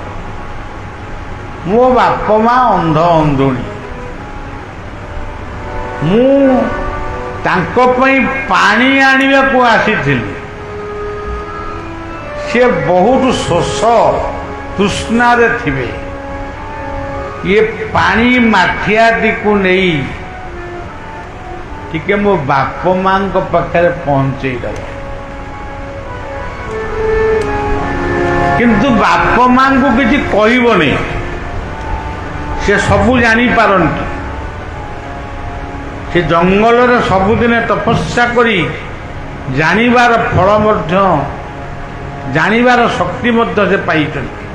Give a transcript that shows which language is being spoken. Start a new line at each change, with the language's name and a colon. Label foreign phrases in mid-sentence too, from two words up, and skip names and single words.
Odia: ମୋ ବାପ ମା ଅନ୍ଧ ଅନ୍ଧୁଣୀ। ମୁଁ ତାଙ୍କ ପାଇଁ ପାଣି ଆଣିବାକୁ ଆସିଥିଲି। ସେ ବହୁତ ଶୋଷ ତୃଷ୍ଣାରେ ଥିବେ। ଏ ପାଣି माठियाटीକୁ ନେଇ ଟିକେ ମୋ ବାପ ମାଙ୍କ ପାଖରେ ପହଞ୍ଚେଇଦେବ। କିନ୍ତୁ ବାପ ମାଙ୍କୁ କିଛି କହିବନି, ସେ ସବୁ ଜାଣିପାରନ୍ତି। ସେ ଜଙ୍ଗଲରେ ସବୁଦିନେ ତପସ୍ୟା କରି ଜାଣିବାର ଫଳ ମଧ୍ୟ, ଜାଣିବାର ଶକ୍ତି ମଧ୍ୟ ସେ ପାଇଛନ୍ତି।